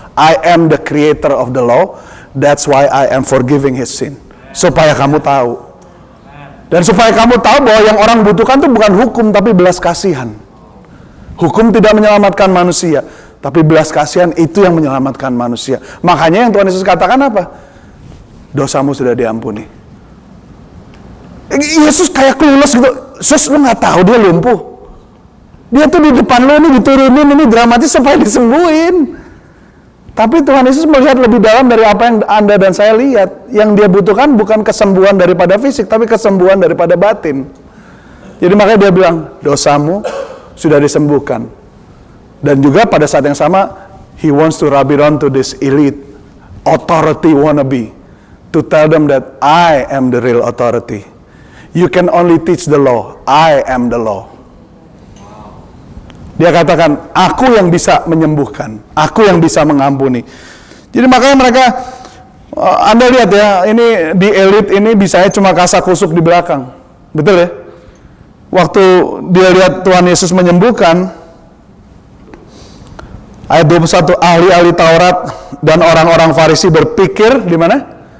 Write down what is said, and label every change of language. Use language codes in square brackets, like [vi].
[en] I am the creator of the law, that's why I am forgiving his sin. [id] Supaya kamu tahu. Dan supaya kamu tahu bahwa yang orang butuhkan itu bukan hukum, tapi belas kasihan. Hukum tidak menyelamatkan manusia, tapi belas kasihan itu yang menyelamatkan manusia. Makanya yang Tuhan Yesus katakan apa? Dosamu sudah diampuni. Yesus kayak clueless gitu. Sus, lu gak tahu dia lumpuh. Dia tuh di depan lu nih diturunin, ini dramatis supaya disembuhin. Tapi Tuhan Yesus melihat lebih dalam dari apa yang Anda dan saya lihat. Yang dia butuhkan bukan kesembuhan daripada fisik, tapi kesembuhan daripada batin. Jadi makanya dia bilang, dosamu sudah disembuhkan. Dan juga pada saat yang sama, [en] he wants to rub it on to this elite authority wannabe. To tell them that I am the real authority. You can only teach the law. I am the law. [id] Dia katakan, aku yang bisa menyembuhkan. Aku yang bisa mengampuni. Jadi makanya mereka, Anda lihat ya, ini di elit ini bisanya cuma kasak kusuk di belakang. Betul ya? Waktu dia lihat Tuhan Yesus menyembuhkan, ayat 21, ahli-ahli Taurat dan orang-orang Farisi berpikir di mana?